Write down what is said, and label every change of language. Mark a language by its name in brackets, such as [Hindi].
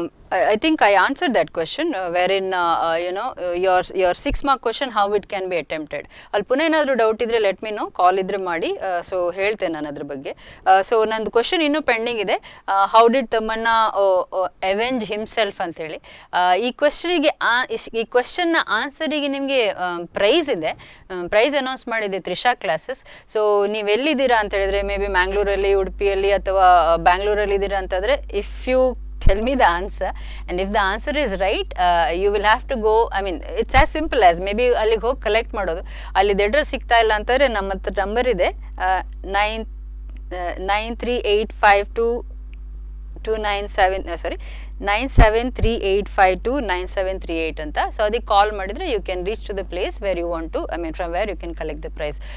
[English] I think I answered that question wherein your 6 mark question how it can be attempted. [Kannada] ಅಲ್ಲಿ ಪುನಃ ಏನಾದರೂ doubt ಇದ್ರೆ [English] let me know, [Kannada] ಕಾಲ್ ಇದ್ರೆ ಮಾಡಿ. So ಹೇಳ್ತೇನೆ ನಾನು ಅದ್ರ ಬಗ್ಗೆ. ಸೊ ನಂದು ಕ್ವಶನ್ ಇನ್ನೂ ಪೆಂಡಿಂಗ್ ಇದೆ. [English] how did Thammanna avenge himself [Kannada] ಅಂತೇಳಿ. ಈ ಕ್ವಶನಿಗೆ ಈ ಕ್ವಶನ್ನ ಆನ್ಸರಿಗೆ ನಿಮಗೆ ಪ್ರೈಸ್ ಇದೆ. ಪ್ರೈಸ್ ಅನೌನ್ಸ್ ಮಾಡಿದೆ ತ್ರಿಷಾ ಕ್ಲಾಸಸ್. ಸೊ ನೀವು ಎಲ್ಲಿದ್ದೀರಾ ಅಂತ ಹೇಳಿದ್ರೆ ಮೇ ಬಿ ಮ್ಯಾಂಗ್ಳೂರಲ್ಲಿ, ಉಡುಪಿಯಲ್ಲಿ ಅಥವಾ ಬ್ಯಾಂಗ್ಳೂರಲ್ಲಿ ಇದ್ದೀರಾ ಅಂತಂದರೆ [English] If you tell me the answer, and if the answer is right, you will have to go. I mean, it's as simple as maybe [Kannada] ಅಲ್ಲಿಗೆ ಹೋಗಿ ಕಲೆಕ್ಟ್ ಮಾಡೋದು. ಅಲ್ಲಿ ಅಡ್ರೆಸ್ ಸಿಗ್ತಾ ಇಲ್ಲ ಅಂತಂದರೆ ನಮ್ಮ ಹತ್ರ ನಂಬರ್ ಇದೆ 9738529738 ಅಂತ. ಸೊ ಅದಕ್ಕೆ ಕಾಲ್ ಮಾಡಿದರೆ [English] You can reach to the place where you want to, I mean from where you can collect the prize.